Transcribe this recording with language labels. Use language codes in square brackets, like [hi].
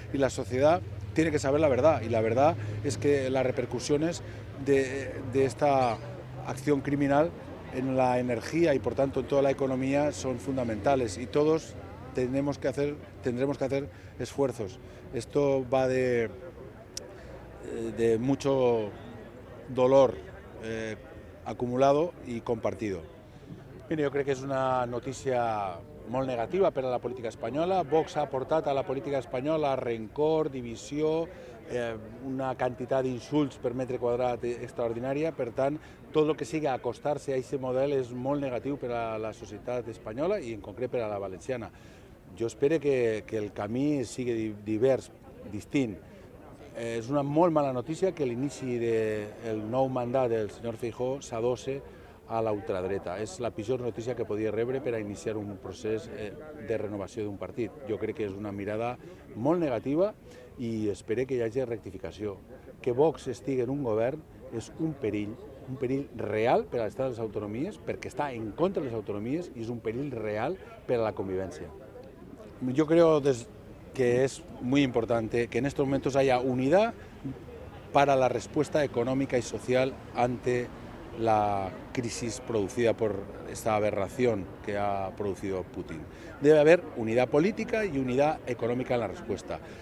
[es] Y la sociedad tiene que saber la verdad, y la verdad es que las repercusiones de esta acción criminal en la energía y por tanto en toda la economía son fundamentales, y todos tendremos que hacer esfuerzos. Esto va de mucho dolor acumulado i compartido. [ca] Mira, jo crec que és una notícia molt negativa per a la política espanyola. Vox ha portat a la política espanyola rencor, divisió, una quantitat d'insults per metre quadrat extraordinària. Per tant, tot el que sigui acostar-se a aquest model és molt negatiu per a la societat espanyola i en concret per a la valenciana. Jo espero que el camí sigui divers, distint. És una molt mala notícia que l'inici del nou mandat del senyor Feijóo s'adosse a la ultradreta. És la pitjor notícia que podia rebre per a iniciar un procés de renovació d'un partit. Jo crec que és una mirada molt negativa i espero que hi hagi rectificació. Que Vox estigui en un govern és un perill real per a l'estat de les autonomies, perquè està en contra de les autonomies, i és un perill real per a la convivència. [es] Jo creo que es muy importante que en estos momentos haya unidad para la respuesta económica y social ante la crisis producida por esta aberración que ha producido Putin. Debe haber unidad política y unidad económica en la respuesta.